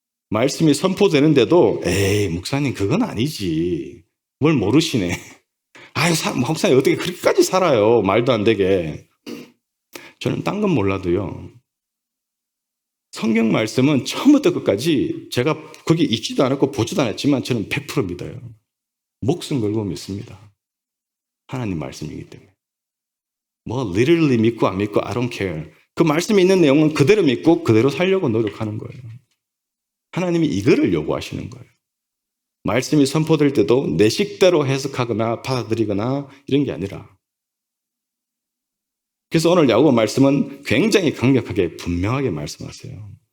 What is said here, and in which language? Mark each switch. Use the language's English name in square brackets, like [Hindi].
[Korean] 말씀이 선포되는데도 목사님 그건 아니지, 뭘 모르시네, 목사님 어떻게 그렇게까지 살아요, 말도 안 되게. 저는 딴 건 몰라도요, 성경 말씀은 처음부터 끝까지 제가 거기 읽지도 않았고 보지도 않았지만 저는 100% 믿어요. 목숨 걸고 믿습니다. 하나님 말씀이기 때문에. [English] literally [Korean] 믿고 안 믿고 [English] I don't care. [Korean] 그 말씀에 있는 내용은 그대로 믿고 그대로 살려고 노력하는 거예요. 하나님이 이거를 요구하시는 거예요. 말씀이 선포될 때도 내 식대로 해석하거나 받아들이거나 이런 게 아니라. 그래서 오늘 야고보 말씀은 굉장히 강력하게 분명하게 말씀하세요.